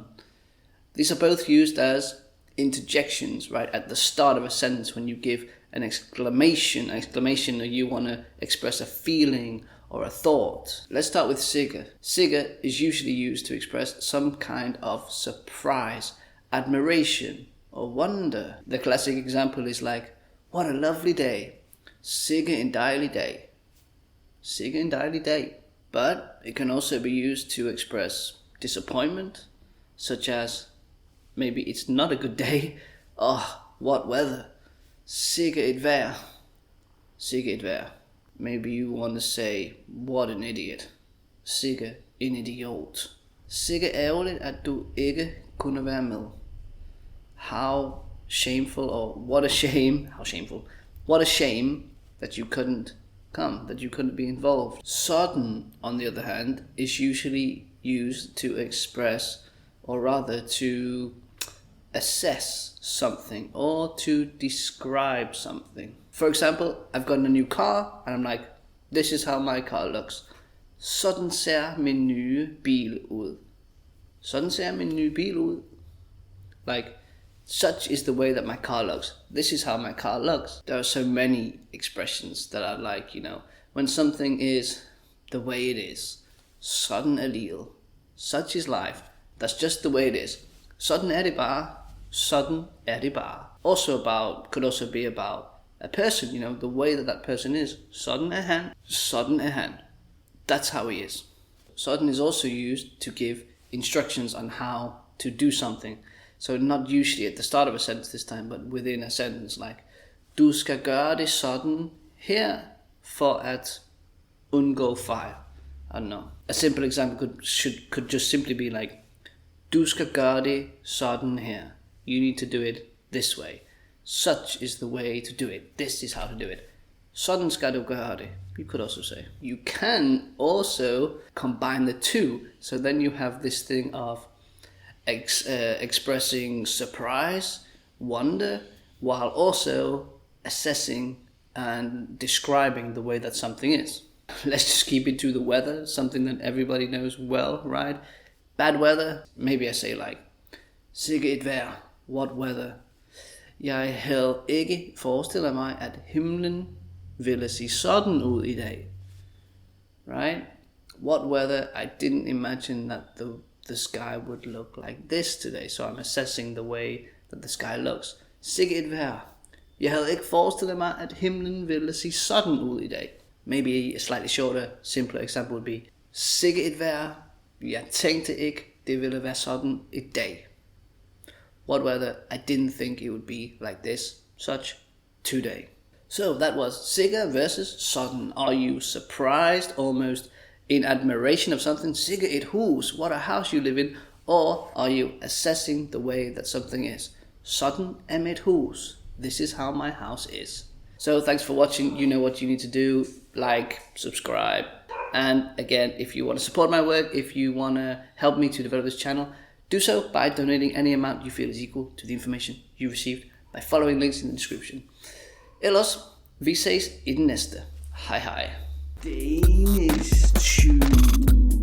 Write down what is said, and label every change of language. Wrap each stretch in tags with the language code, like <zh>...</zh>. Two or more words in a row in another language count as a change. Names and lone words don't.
<en>These are both used as interjections, right, at the start of a sentence when you give an exclamation or you want to express a feeling or a thought. Let's start with SIKKE. SIKKE is usually used to express some kind of surprise, admiration, or wonder. The classic example is like, what a lovely day.</en> <da>SIKKE en dejlig dag. SIKKE en dejlig dag.</da> <en>But it can also be used to express disappointment, such as, maybe it's not a good day. Oh, what weather.</en> <da>SIKKE et vejr. SIKKE et vejr.</da> <en>Maybe you want to say, what an idiot.</en> <da>SIKKE en idiot. SIKKE ærgerligt, at du ikke kunne være med.</da> <en>How shameful, or what a shame, how shameful. What a shame that you couldn't come, that you couldn't be involved. SÅDAN, on the other hand, is usually used to express, or rather to assess something or to describe something. For example, I've gotten a new car and I'm like, this is how my car looks.</en> <da>Sådan ser min nye bil ud. Sådan ser min nye bil ud.</da> <en>Like, such is the way that my car looks. This is how my car looks. There are so many expressions that are like, when something is the way it is.</en> <da>Sådan livet.</da> <en>Such is life. That's just the way it is.</en> <da>Sådan det bare. Sådan det bare.</da> <en>Could also be about a person, the way that person is.</en> <da>Sådan han. Sådan han.</da> <en>That's how he is. Sådan is also used to give instructions on how to do something. So not usually at the start of a sentence this time, but within a sentence like,</en> <da>du skal gøre det sådan her for at undgå fejl.</da> <en>I don't know. A simple example could just simply be like,</en> <da>du skal gøre det sådan her.</da> <en>You need to do it this way. Such is the way to do it. This is how to do it.</en> <da>Sådan skal du gøre det.</da> <en>You could also say. You can also combine the two. So then you have this thing of expressing surprise, wonder, while also assessing and describing the way that something is. Let's just keep it to the weather, something that everybody knows well, right? Bad weather, maybe I say like,</en> <da>SIKKE et vejr,</da> <en>what weather.</en> <da>Jeg havde ikke forestillet mig, at himlen ville se sådan ud i dag.</da> <en>Right? What weather, I didn't imagine that the sky would look like this today, so I'm assessing the way that the sky looks.</en> <da>SIKKE et vejr. Jeg havde ikke forestillet mig, at himlen ville se sådan ud i dag.</da> <en>Maybe a slightly shorter, simpler example would be,</en> <da>SIKKE et vejr. Jeg tænkte ikke, det ville være sådan i dag.</da> <en>What weather, I didn't think it would be like this, such, today. So that was SIKKE versus SÅDAN. Are you surprised, almost in admiration of something?</en> <da>SIKKE et hus,</da> <en>what a house you live in. Or are you assessing the way that something is?</en> <da>SÅDAN mit hus.</da> <en>This is how my house is. So thanks for watching. You know what you need to do. Like, subscribe. And again, if you want to support my work, if you want to help me to develop this channel, do so by donating any amount you feel is equal to the information you received by following links in the description.</en> <da>Ellers, vi ses i den næste. Hej hej. DanishTube.</da>